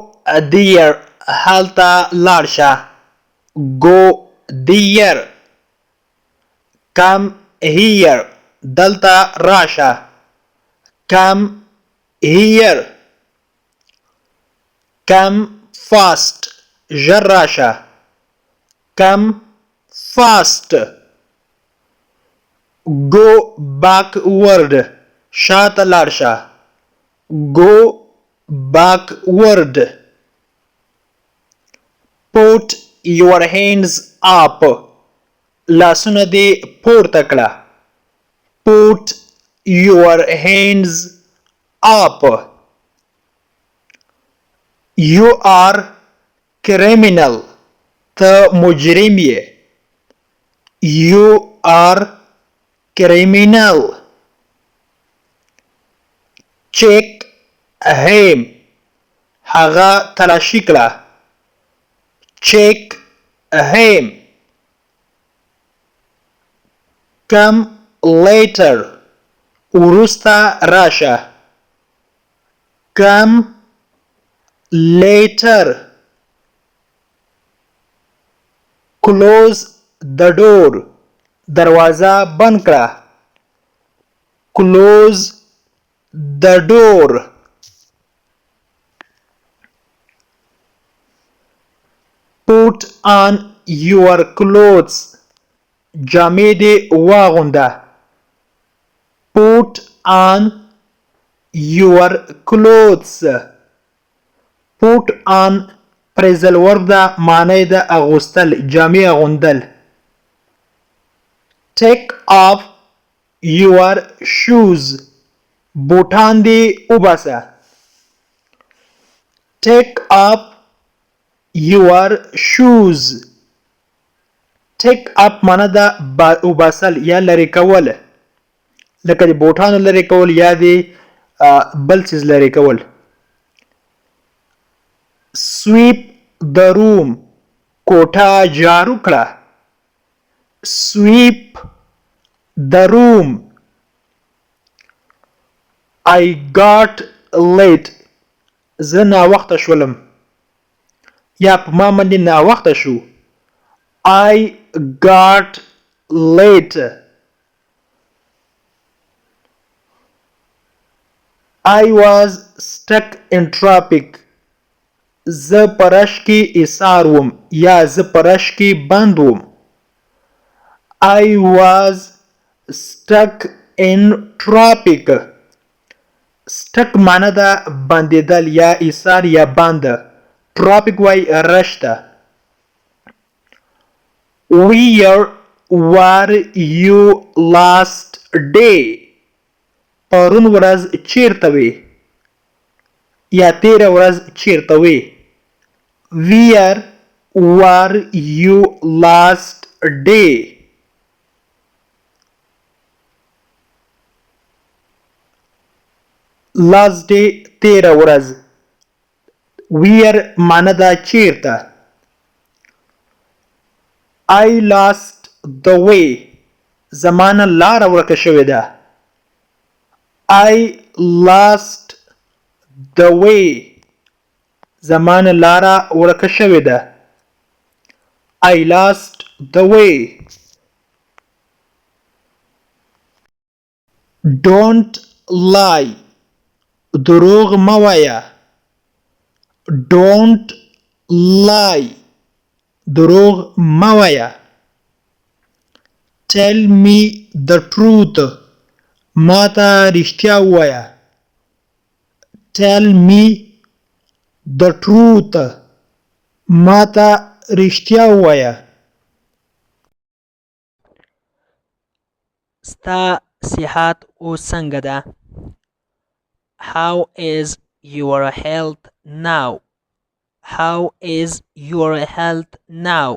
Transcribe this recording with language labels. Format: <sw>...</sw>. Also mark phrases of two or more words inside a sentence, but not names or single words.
<ps>there هلته لاړ شه.</ps> <en>go there. come here</en> <ps>دلته راشه.</ps> <en>come here. come fast</en> <ps>ژر راشه.</ps> <en>come fast. go backward</en> <ps>شاته لاړ شه.</ps> <en>go backward. put your hands up</en> <ps>لاسونه دې پورته کړه.</ps> <en>put your hands up. you are criminal</en> <ps>ته مجرم یې.</ps> <en>you are criminal. check him</en> <ps>هغه تلاشي کړه.</ps> <en>check him. come later</en> <ps>وروسته راشه.</ps> <en>come later. close the door</en> <ps>دروازه بند کړه.</ps> <en>close the door. put on your clothes</en> <ps>جامې دې واغونده.</ps> <en>put on your clothes. put on phrasal verb</en> <ps>ده معنی ده اغوستل جامې اغوندل.</ps> <en>take off your shoes</en> <ps>بوټان دې وباسه.</ps> <en>take off your shoes. take up</en> <ps>معنی ده وباسل یا لرې کول لکه د بوټانو لرې کول یا د بل څیز لرې کول.</ps> <en>sweep the room</en> <ps>کوټه جارو کړه.</ps> <en>sweep the room. I got late</en> <ps>زه ناوخته شولم یا په ما باندې ناوخته شو.</ps> <en>I got late. I was stuck in traffic</en> <ps>زه په رش کې ایسار وم یا زه په رش کې بند وم.</ps> <en>I was stuck in traffic.</en> <ps>stuck معنی ده بندېدل یا ایسار یا بند. traffic وای رش ته.</ps> <en>where were you last day</en> <ps>پرون ورځ چیرته وې یا تیره ورځ چیرته وې.</ps> <en>where were you last day. last day</en> <ps>تیره ورځ. where معنی ده چیرته.</ps> <en>I lost the way</en> <ps>زمانه لاره ورکه شوې ده.</ps> <en>I lost the way</en> <ps>زمانه لاره ورکه شوې ده.</ps> <en>I lost the way. don't lie</en> <ps>دروغ مه وایه.</ps> <en>don't lie</en> <ps>دروغ مه وایه.</ps> <en>tell me the truth</en> <ps>ما ته رښتیا ووایه.</ps> <en>tell me the truth</en> <ps>ما ته رښتیا ووایه. ستا صحت اوس څنګه ده؟</ps> <en>how is your health now? how is your health now?</en>